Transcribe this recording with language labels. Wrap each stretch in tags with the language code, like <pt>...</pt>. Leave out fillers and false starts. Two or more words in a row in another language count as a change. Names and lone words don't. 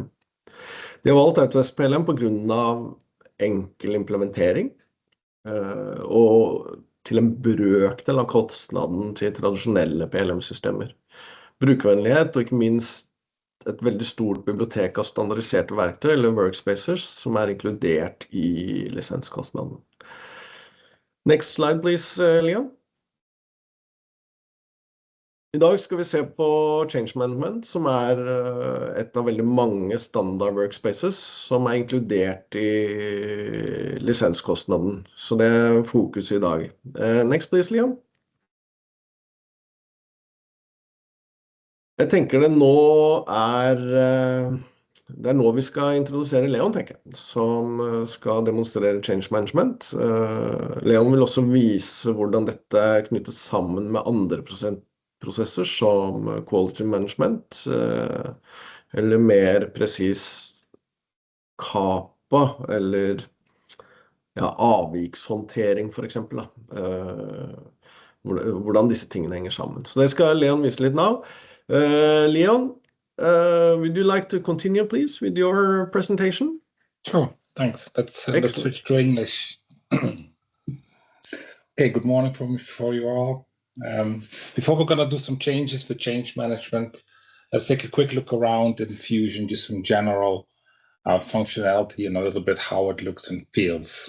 <no>De har valgt Autodesk PLM på grunn av enkel implementering og til en brøkdel av kostnaden til tradisjonelle PLM-systemer. Brukervennlighet og ikke minst et veldig stort bibliotek av standardiserte verktøy eller workspaces som inkludert i lisenskostnaden.</no> <en>Next slide, please, Leon.</en> <no>I dag skal vi se på</no> <en>Change Management,</en> <no>som et av veldig mange standard workspaces som inkludert i lisenskostnaden. Så det fokus i dag.</no> <en>Next, please, Leon.</en> <no>Jeg tenker det nå det nå vi skal introdusere Leon, tenker jeg, som skal demonstrere</no> <en>Change Management.</en> <no>Leon vil også vise hvordan dette knyttet sammen med andre prosesser som</no> <en>Quality Management,</en> <no>eller mer presis KAPA, eller avvikshåndtering for eksempel. Hvordan disse tingene henger sammen. Så det skal Leon vise litt nå.</no> <en>Leon, would you like to continue, please, with your presentation? Sure, thanks. Let's switch to English. Okay, good morning for you all. Before we're going to do some changes with change management, let's take a quick look around in Fusion, just some general functionality and a little bit how it looks and feels.</en>